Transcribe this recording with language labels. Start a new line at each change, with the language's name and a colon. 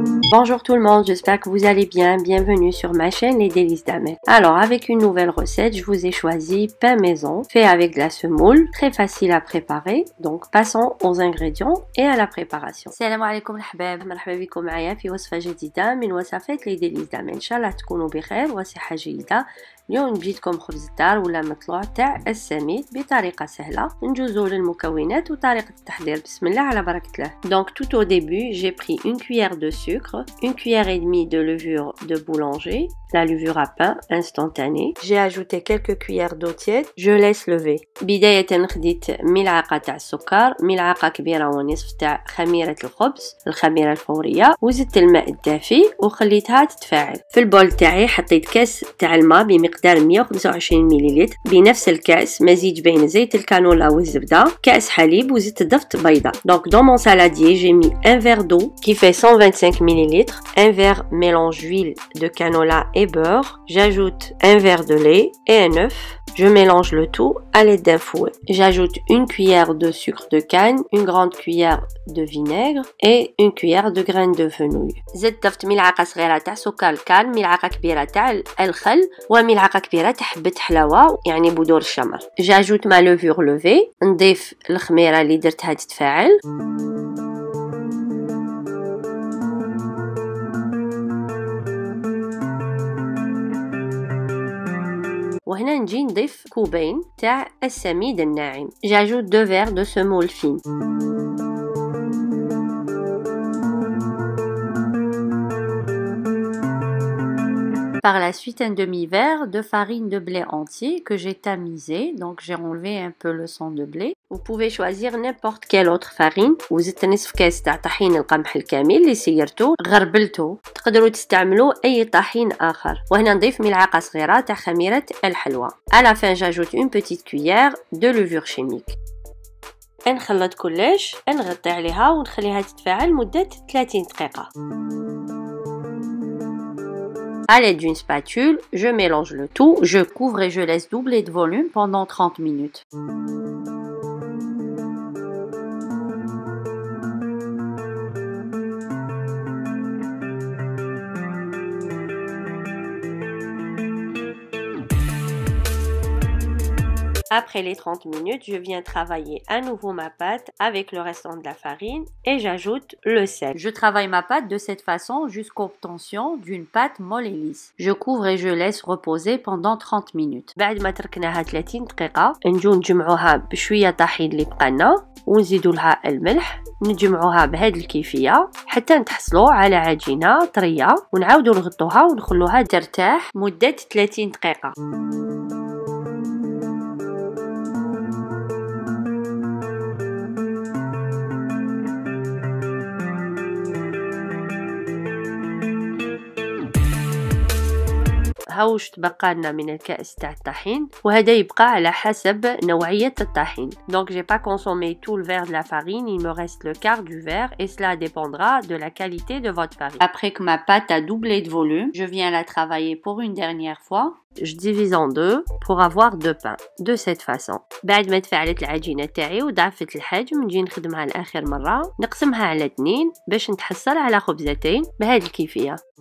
French: Bonjour tout le monde, j'espère que vous allez bien. Bienvenue sur ma chaîne Les Délices d'Ahmed. Alors avec une nouvelle recette, je vous ai choisi pain maison fait avec de la semoule, très facile à préparer. Donc passons aux ingrédients et à la préparation.
Arabic: Salam alaikum الحباب, مرحبا بكم معايا في وصفة جديدة من وصفات Les Délices d'Ahmed. إن شاء الله تكونوا بخير وصحة جيدة. اليوم جبتكم خبز الدار ولا مطلوع تاع السميد بطريقة سهلة. نجوزو للمكونات وطريقة التحضير. بسم الله على بركة الله.
French: Donc tout au début, j'ai pris une cuillère de sucre, une cuillère et demie de levure de boulanger, la levure à pain instantanée. J'ai ajouté quelques cuillères d'eau tiède. Je laisse lever.
Arabic: بداية خديت ملعقة تاع السكر، ملعقة كبيرة ونصف تاع خميرة الخبز، الخميرة الفورية، وزدت الماء الدافي وخليتها تتفاعل. في البول تاعي حطيت كاس تاع الماء بمقدار 125 مليلتر، بنفس الكاس مزيج بين زيت الكانولا والزبدة، كاس حليب وزدت ضفت بيضة.
French: Donc dans mon saladier, j'ai mis un verre d'eau qui fait 125 ml, un verre mélange huile de canola et beurre. J'ajoute un verre de lait et un œuf. Je mélange le tout à l'aide d'un fouet. J'ajoute une cuillère de sucre de canne, une grande cuillère de vinaigre et une cuillère de graines de fenouil.
Arabic: زدت ضفت ملعقة صغيرة تاع سكر الكان، ملعقة كبيرة تاع الخل وملعقة كبيرة تاع حبة حلاوة يعني بذور الشمر.
French: J'ajoute ma levure levée.
Arabic: نضيف الخميرة اللي درتها تتفاعل. وهنا نجي نضيف كوبين تاع السميد الناعم.
French: J'ajoute 2 verres de semoule fine. Par la suite un demi-verre de farine de blé entier que j'ai tamisé, donc j'ai enlevé un peu le sang de blé. Vous pouvez choisir n'importe quelle autre farine.
Arabic: وزدت نصف كاس تاع طحين القمح الكامل اللي سيرته غربلته. تقدروا تستعملوا اي طحين اخر. وهنا نضيف ملعقه صغيره تاع خميره الحلوى.
French: À la fin j'ajoute une petite cuillère de levure chimique.
Arabic: نخلط كلش، نغطي عليها ونخليها تتفاعل مده 30 دقيقه.
French: À l'aide d'une spatule, je mélange le tout, je couvre et je laisse doubler de volume pendant 30 minutes. Après les 30 minutes, je viens travailler à nouveau ma pâte avec le restant de la farine et j'ajoute le sel. Je travaille ma pâte de cette façon jusqu'à l'obtention d'une pâte molle et lisse. Je couvre et je laisse reposer pendant 30 minutes.
Arabic: بعد ما تركناها 30 دقيقة نجو نجمعوها بشوية طحين اللي بقالنا ونزيدوا لها الملح، نجمعوها بهذه الكيفية حتى نتحصلوا على عجينة طرية ونعاودوا نغطوها ونخلوها ترتاح مدة 30 دقيقة. هاوش تبقى لنا من الكأس تاع الطحين وهذا يبقى على حسب نوعية الطحين.
French: Donc j'ai pas consommé tout le verre de la farine, il me reste le quart du verre et cela dépendra de la qualité de votre farine. Après que ma pâte a doublé de volume, je viens la travailler pour une dernière fois. Je divise en deux pour avoir deux pains de cette façon.
Arabic: بعد ما تفاعلت العجينة تاعي وضعفت الحجم نجي نخدمها لآخر مرة، نقسمها على 2 باش نتحصل على خبزتين بهذه الكيفية.